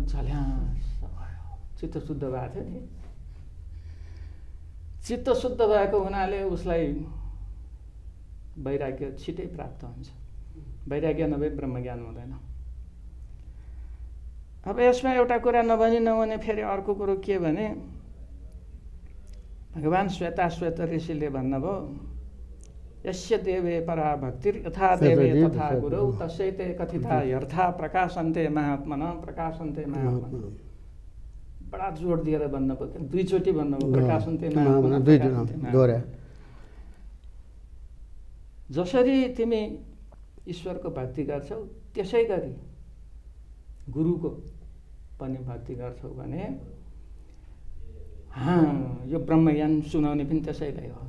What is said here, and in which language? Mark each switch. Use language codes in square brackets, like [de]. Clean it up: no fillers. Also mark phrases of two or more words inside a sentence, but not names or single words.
[ne] झल्यास भयो, चित्त शुद्ध भएको थियो नि। चित्त शुद्ध भएको हुनाले उसलाई वैराग्य छिटै प्राप्त हुन्छ। वैराग्य नभए ब्रह्मज्ञान हुँदैन। अब यसमा एउटा कुरा नभनी नहुने फेरि अर्को कुरो के भने भगवान् श्वेताश्वेत ऋषिले भन्नुभयो [sa] यस्य देवे परा भक्तिर् यथा देवे तथा गुरौ तस्यैते कथिता यर्था प्रकाशन्ते महात्मनः प्रकाशन्ते महात्मनः। [ne] बडा जोड दिएर भन्नुभयो, दुईचोटि भन्नुभयो [sa] प्रकाशन्ते महात्मनः। [ne] जसरी तिमी ईश्वरको भक्ति गर्छौ त्यसै गरी गुरुको पनि भक्ति गर्छौ भने यो ब्रह्मज्ञान सुनाउने पनि त्यसैलाई हो।